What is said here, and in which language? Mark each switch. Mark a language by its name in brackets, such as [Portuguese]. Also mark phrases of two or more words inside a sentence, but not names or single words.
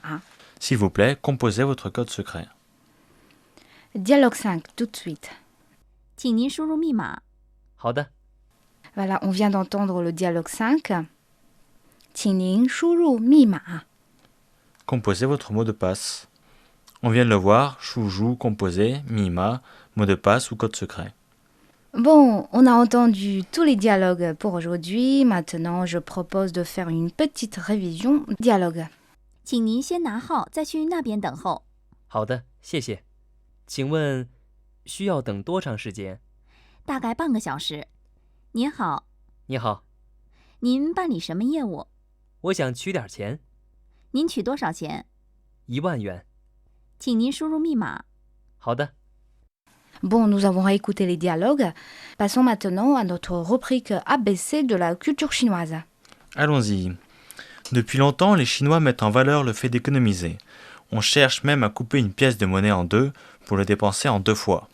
[French] S'il vous plaît, composez votre code secret. Dialogue 5, tout de suite. [Chinese] 请您输入密码。好的， [French] Voilà, on vient d'entendre le dialogue 5. [Chinese] 请您输入密码. [French] Composez votre mot de passe. On vient de le voir, shuzhu, composé, mima, mot de passe ou code secret. Bon, on a entendu tous les dialogues pour aujourd'hui. Maintenant, je propose de faire une petite révision. Dialogue. [Chinese] 请您先拿号，再去那边等候。好的，谢谢。请问需要等多长时间？大概半个小时。您好，你好，您办理什么业务？我想取点钱。您取多少钱？ 1万元。请您输入密码。好的。 [French] Bon, nous avons réécouté les dialogues. Passons maintenant à notre rubrique ABC de la culture chinoise. Allons-y. Depuis longtemps, les Chinois mettent en valeur le fait d'économiser. On cherche même à couper une pièce de monnaie en deux pour le dépenser en 2 fois.